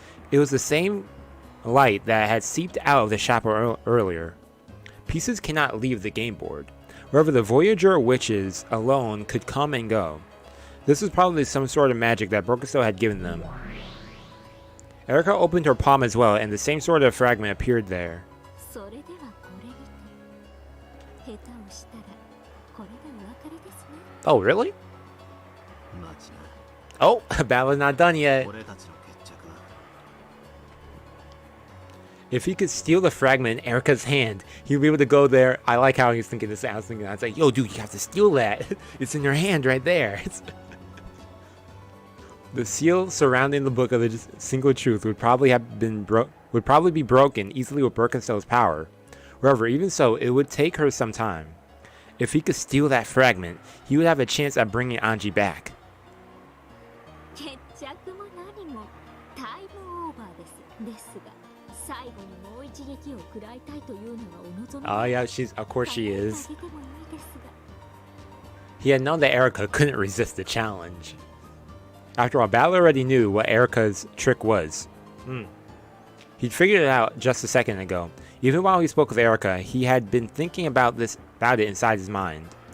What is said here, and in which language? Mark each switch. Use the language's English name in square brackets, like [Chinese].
[English] It was the same light that had seeped out of the chapel earlier. Pieces cannot leave the game board. However, the Voyager witches alone could come and go. This was probably some sort of magic that Brokenstow had given them. Erica opened her palm as well, and the same sort of fragment appeared there. [Japanese] それではこれにて下手をしたらこれがお別れですね。 [English] Oh, really? [Japanese] マジな [English] Oh, battle's not done yet. [Japanese] 俺たちの決着は [English] If he could steal the fragment in Erica's hand, he'd be able to go there. I like how he's thinking this. I was thinking, I was like, yo, dude, you have to steal that. It's in your hand right there. The seal surrounding the book of the single truth would probably be broken easily with Birkenstow's power. However, even so, it would take her some time. If he could steal that fragment, he would have a chance at bringing Angie back. [Japanese] 決着も何もタイムオーバーです。ですが、最後にもう一撃を食らいたいというのがお望み。 [English] Oh yeah, of course she is. [Japanese] あげてもいいですが。 [English] He had known that Erica couldn't resist the challenge. After all, Battle already knew what Erica's trick was. He'd figured it out just a second ago. Even while he spoke with Erica, he had been thinking about it inside his mind.